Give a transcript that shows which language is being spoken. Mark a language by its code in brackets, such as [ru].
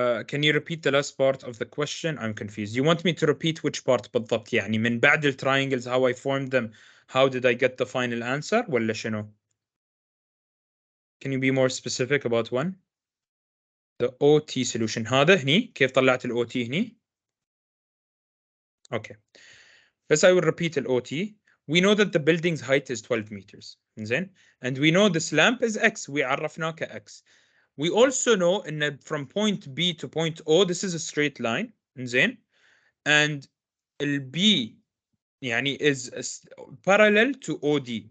[en] Can you repeat the last part of the question? I'm confused. You want me to repeat which part [ar] بالضبط يعني من بعد التراينجلز [en] how I formed them, how did I get the final answer [ar] ولا شنو؟ [en] Can you be more specific about one? The OT solution [ar] هذا هني كيف طلعت ال OT هني؟ Okay. [en] First I will repeat the OT. We know that the building's height is 12 meters. [ar] زين. [en] And we know this lamp is X. We [ar] عرفناه كX. [en] We also know in from point B to point O this is a straight line. [ar] زين. [en] And B [ar] يعني [en] is parallel to OD.